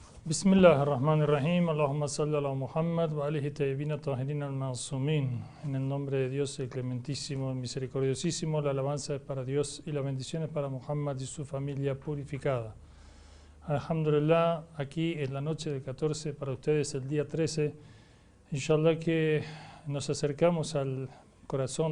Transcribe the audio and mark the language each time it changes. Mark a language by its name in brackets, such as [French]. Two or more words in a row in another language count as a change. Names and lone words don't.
[Arabic] بسم الله الرحمن الرحيم. اللهم صل على محمد وآله طيبين طاهرين المعصومين. [Spanish] En el nombre de Dios, el clementísimo, el misericordiosísimo, la alabanza es para Dios y la bendición es para Muhammad y su familia purificada. Alhamdulillah, aquí en la noche del 14, para ustedes el día 13, inshallah que nos acercamos al corazón